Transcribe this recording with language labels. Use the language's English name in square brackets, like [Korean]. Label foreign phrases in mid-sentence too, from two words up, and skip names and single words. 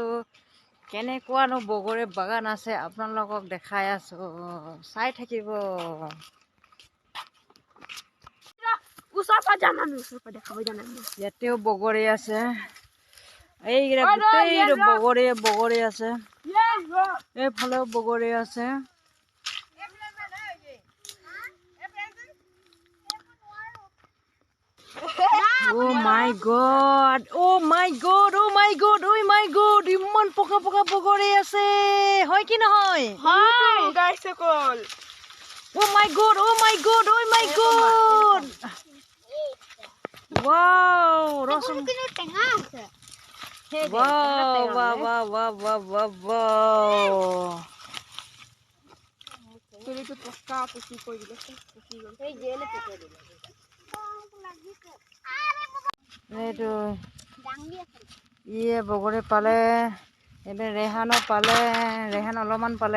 [Assamese] কেনেকুৱানো বগৰী বাগান আছে আপোনালোকক দেখাই আছোঁ, চাই থাকিব। ইয়াতেও বগৰী আছে, এইকেইটা গোটেই বগৰী আছে, এইফালেও বগৰী আছে। [English] Oh my god, oh my god, oh my god, oh my god, [Assamese] ইমান পকা পকা বগৰী আছে, হয় কি নহয়? হয় গাইস সকল। [English] Oh my god, oh my god, oh my god. Wow, ৰচোন। [Assamese] টেঙা আছে। [English] Wow, wow, wow, wow, wow, wow, wow. [Assamese] তুলিটো পকা পকি কৰি দিলে, পকি গ'ল। এই জেলে পকি দিলে। এইটো ইয়ে বগৰী পালে, এবাৰ ৰেহানো পালে, ৰেহান অলপমান পালে।